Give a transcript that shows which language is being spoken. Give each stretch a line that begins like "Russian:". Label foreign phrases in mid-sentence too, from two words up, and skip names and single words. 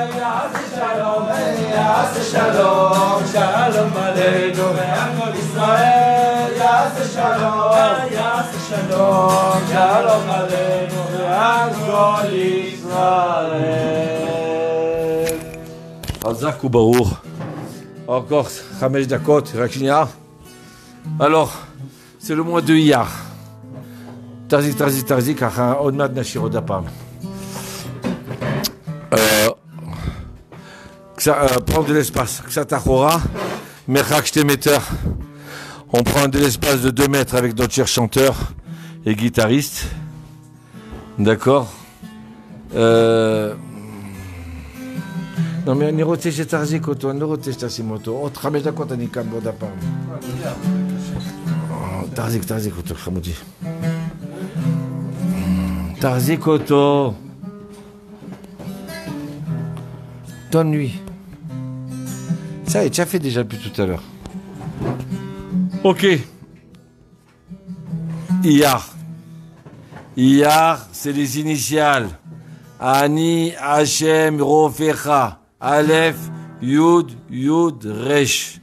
Hebrew: יעשה שלום, שלום עלינו ועל כל ישראל. יעשה שלום, שלום עלינו ועל כל ישראל. חזק וברוך. Encore 5 דקות, רק שנייה.
French: Alors, c'est le mois de Iyar.
Hebrew: תרזי, ככה, עוד מעט נשאיר עוד הפעם.
French: Prendre de l'espace,
Hebrew: קצת אחורה, מרחק 2 mètres.
French: On prend de l'espace de 2 mètres avec d'autres chers chanteurs et guitaristes. D'accord.
Hebrew: לא, אני רוצה שתחזיק אותו, אני לא רוצה שתשים אותו. עוד 5 דקות אני כאן בעוד הפעם. תחזיק אותו, חמודי. תחזיק אותו.
French: Donne-lui. Ça y est, tu as fait déjà depuis tout à l'heure. Ok. Iyar, c'est les initiales.
Hebrew: אני, השם, רופאך, אלף, יוד, ריש.